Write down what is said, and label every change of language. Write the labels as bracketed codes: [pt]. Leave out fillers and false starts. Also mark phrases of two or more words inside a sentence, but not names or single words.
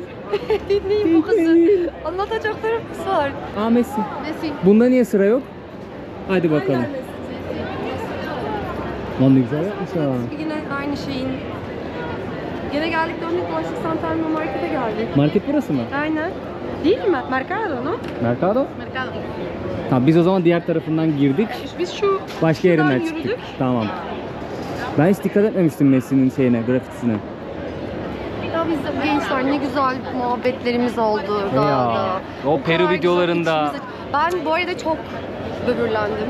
[tr] Dinleyin bu kızı. Anlatacaklarımız var. Aa Messi. Messi. Bunda niye sıra yok? Hadi bakalım. Lan ne güzel yapmış ha. Yine aynı şeyin. Yine geldik döndük dolaştık Santelmo Market'e geldik. Market burası mı? Aynen. Değil mi? [es] Mercado no? Mercado? Mercado. [tr] Tamam biz o zaman diğer tarafından girdik. Biz şu Başka yerinden şuradan çıktık. yürüdük. Tamam. Ben hiç dikkat etmemiştim Messi'nin şeyine, grafitisine. Ya biz de gençler ne güzel muhabbetlerimiz oldu dağda. O Peru kadar videolarında. güzel içimize- Ben bu arada çok böbürlendim.